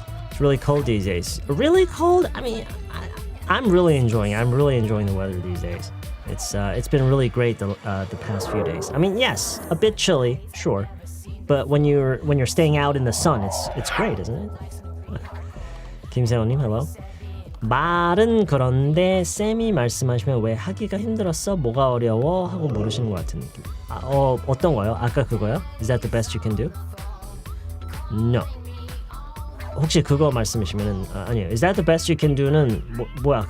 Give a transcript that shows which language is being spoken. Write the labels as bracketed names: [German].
[English] It's really cold these days. Really cold? I mean, I'm really enjoying the weather these days. It's been really great the past few days. I mean, yes, a bit chilly, sure, but when you're staying out in the sun, it's great, isn't it? 김세호님, hello. [Korean] 말은 그런데 쌤이 말씀하시면 왜 하기가 힘들었어? 뭐가 어려워? 하고 물으시는 것 같은 느낌. 어떤 거요? 아까 그거요? [English] Is that the best you can do? No. [Korean] 혹시 그거 말씀이시면은 아니에요. [English] Is that the best you can do는 [Korean] 뭐야?